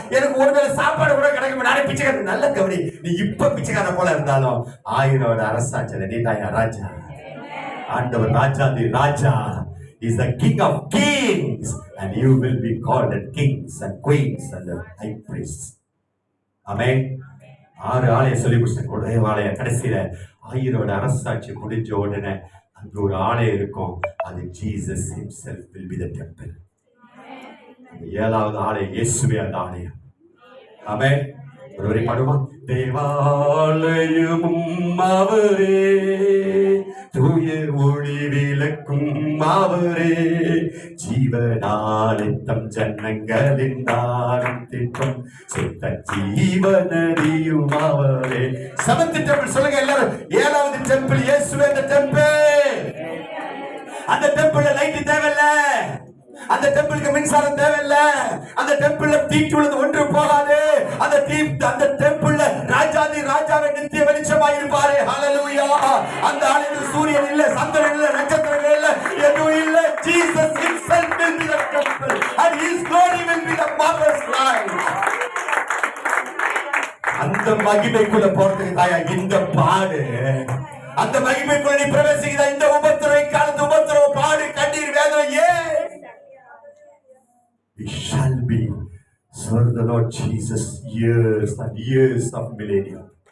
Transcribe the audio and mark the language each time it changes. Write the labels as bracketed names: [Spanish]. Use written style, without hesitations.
[Tamil] எனக்கு ஒரு வேளை சாப்பாடு கூட கிடைக்கும். நானே பிச்சைக்காரன். நல்ல கவனி, நீ இப்ப பிச்சைக்கார போல இருந்தாலும் 1000 வருட அரசாட்சியில நீ தான் ராஜா. ஆண்டவர் ராஜாதி ராஜா [English] is the king of kings, and you will be called the kings and queens and the high priests. [Tamil] ஆமென். 6 ஆலய சொல்லி கொடுத்த ஒரே ஆலய கடைசியில 1000 வருட அரசாட்சி முடிஞ்ச உடனே அங்க ஒரு ஆலயம் இருக்கும். அது [English] Jesus himself will be the temple. [Tamil] அந்த 7வது ஆலயம் இயேசுவே அந்த ஆலயம். ஆமென். ஒருவரை பாடுமா? தேவாலயமும் அவரே, தூய ஒளி விளக்கும் அவரே, ஜீவனாலித்தம் ஜன்னங்களின் தானம் திட்டம் சுத்த ஜீவனதியும் அவரே. 7th டெம்பிள் சொல்லுங்க எல்லாரும். 7வது டெம்பிள் இயேசுவே அந்த டெம்பிள். அந்த டெம்பிள்ல லைட் தேவையில்ல. அந்த டெம்பிளுக்கு மின்சாரம் தேவையில்ல. அந்த டெம்பிள்ல தீட்டுள்ளது ஒன்று போகாது. அந்த டெம்பிள்ல ராஜாதி ராஜாவே நித்திய வெளிச்சமாய் இருப்பாரே. ஹல்லேலூயா. அந்த ஆலயத்தில் சூரியன் இல்ல, சந்திரன் இல்ல, நட்சத்திரங்கள் இல்ல, எதுவும் இல்ல. [English] Jesus himself will be the temple and his glory will be the marvelous light. [Tamil] அந்த மகிமைக்குள்ள போறதுக்கு தாயா இந்த பாடு. அந்த மகிமைக்குள்ள நீ பிரவேசிக்கிறா. இந்த உபத்திரவை காலத்து உபத்திரவ பாடு கண்ணீர் வேதனை ஏன்? [English] We shall be serve the Lord Jesus years and years of millennium.